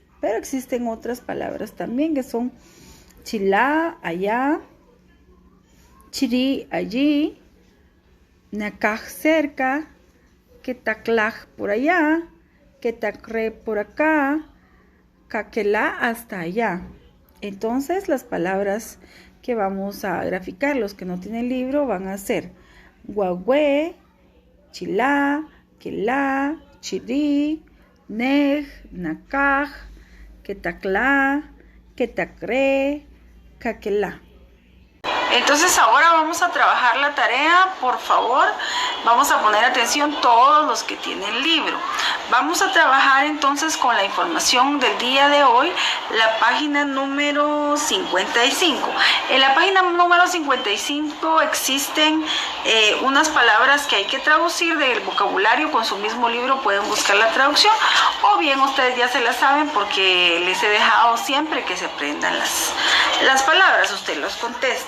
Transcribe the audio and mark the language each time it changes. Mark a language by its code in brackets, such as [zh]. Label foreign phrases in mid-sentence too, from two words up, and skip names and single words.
[es] Pero existen otras palabras también que son Chilá, allá, Chiri, allí, Nakaj, cerca, Ketaklaj, por allá, Ketakre, por acá, Kakelá, hasta allá. Entonces las palabras que vamos a graficar, los que no tienen libro, van a ser [nah] Huahue, Chilá, Kelá, Chiri, Neg, Nakaj, Ketaklá, Ketakre, Kakelá. [es] Entonces ahora vamos a trabajar la tarea, por favor, vamos a poner atención todos los que tienen libro. Vamos a trabajar entonces con la información del día de hoy, la página número 55. En la página número 55 existen unas palabras que hay que traducir del vocabulario, con su mismo libro pueden buscar la traducción, o bien ustedes ya se la saben porque les he dejado siempre que se aprendan las palabras, usted los contesta.